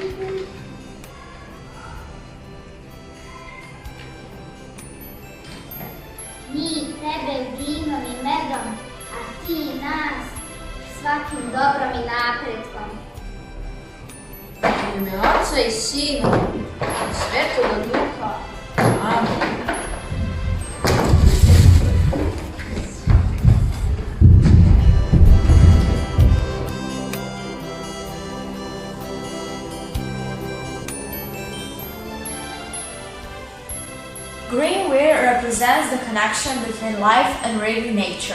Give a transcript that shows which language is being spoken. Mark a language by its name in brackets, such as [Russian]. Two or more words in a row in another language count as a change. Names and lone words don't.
[Serbian] Mi tebe vinom i medom, a ti nas svakim dobrom i napretkom. U ime Oca i Sina i Svetoga Duha. Amen. [English] Green wheat represents the connection between life and really nature.